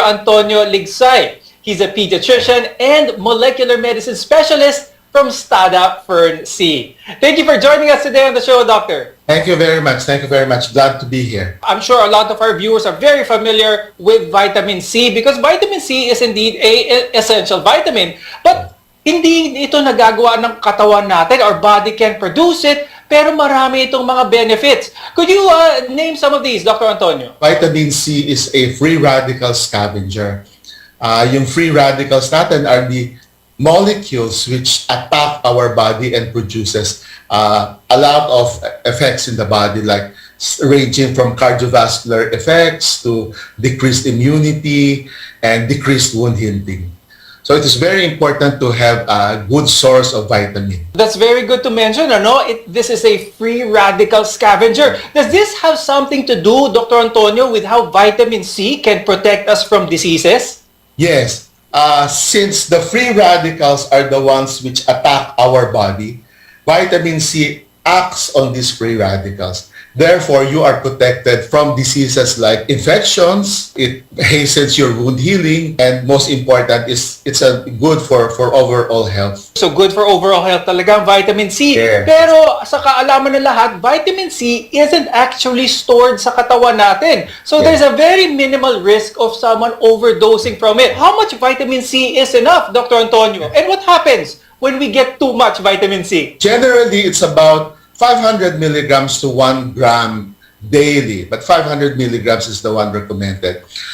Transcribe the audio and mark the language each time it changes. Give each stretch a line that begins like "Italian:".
English: Antonio Ligsay. He's a pediatrician and molecular medicine specialist from Stada Fern C. Thank you for joining us today on the show, Doctor. Thank you very much. Thank you very much. Glad to be here. I'm sure a lot of our viewers are very familiar with vitamin C because vitamin C is indeed an essential vitamin.
Filipino: But hindi ito nagagawa ng katawan natin.
English: Our body can produce it,
Filipino: pero marami itong mga
English: benefits. Could you name some of these, Dr. Antonio? Vitamin C is a free radical scavenger. Yung free radicals natin are the molecules which attack our body and produces a lot of effects in the body, like ranging from cardiovascular effects to decreased immunity and decreased wound healing. So it is very important to have a good source of vitamin. That's very good to mention. This is a free radical scavenger. Does this have something to do, Dr. Antonio, with how vitamin C can protect us from diseases? Yes. Since the free radicals are the ones which attack our body, vitamin C acts on these free radicals. Therefore, you are protected from diseases like infections. It hastens your wound healing, and most important is it's good for overall health. So good for overall health
Filipino: talaga ang
English: vitamin C. Yeah.
Filipino: Pero sa kaalaman ng lahat, vitamin C
English: isn't actually stored
Filipino: sa katawan natin.
English: So there's a very minimal risk of someone overdosing from it. How much vitamin C is enough, Dr. Antonio? And what happens when we get too much vitamin C? Generally, it's about 500 milligrams to 1 gram daily, but 500 milligrams is the one recommended.